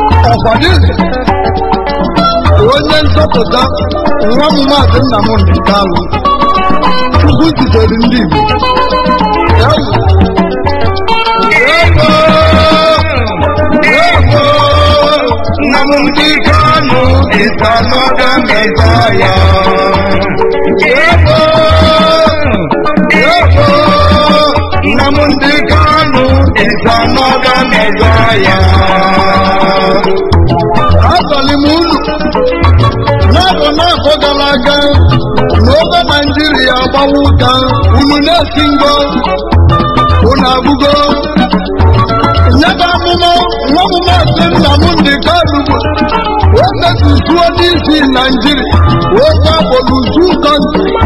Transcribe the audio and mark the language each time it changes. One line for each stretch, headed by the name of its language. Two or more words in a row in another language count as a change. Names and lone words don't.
Igbo: Ọkwa gị, onye nzọpụta, nwa m Maazị Nnamdi Kanu, Chukwu zitere ndị Igbo. Ewu. Ewo, ewo,
English: Nnamdi Kanu is another Messiah.
Igbo: Ewo, ewo,
English: Nnamdi Kanu is another Messiah.
Igbo: Agwara m unu, n'afọ, n'afọ gara aga, na oge Naijiria agbawa ụka, unu na-esi ngo, unu abụgo. Nye bụ amụma, nwa m Maazị Nnamdi Kanu bụ, o mezuzuo n'isi Naijiria, oge akpọrọ uzu kọntri.